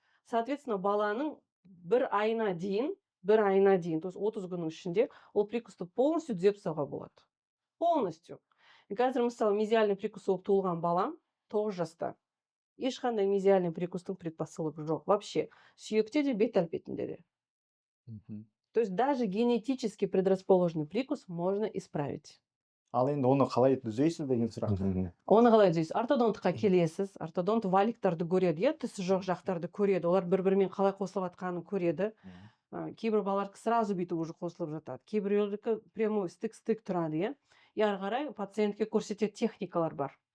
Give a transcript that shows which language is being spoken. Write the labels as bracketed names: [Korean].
[Kazakh] Соответственно, баланың бір айына дейін, [Russian] то есть [Kazakh] 30 күннің ішінде ол прикусты полностью түзеп тастауға болады. Полностью. Қазір мысалы мезиальный прикус болып туылған балам 9 жаста. Ешқандай мезиальный прикустың предпосылығы жоқ. Вообще, сүйекте де, бет әлпетінде де. [Russian] То есть даже генетически предрасположенный прикус можно исправить. [Kazakh] Ал енді оны қалай түзейсіз деген сұрақ. Оны қалай түзейсіз? Ортодонтқа келесіз. Ортодонт валиктарды көреді, тісі жоқ жақтарды көреді. Олар бір-бірімен қалай қосылып жатқанын көреді. Кейбір балалар сразу бүйтіп уже қосылып жатады. Кейбіреулердікі прямой стык тұрады, и ары қарай пациентке көрсететін техникалар бар.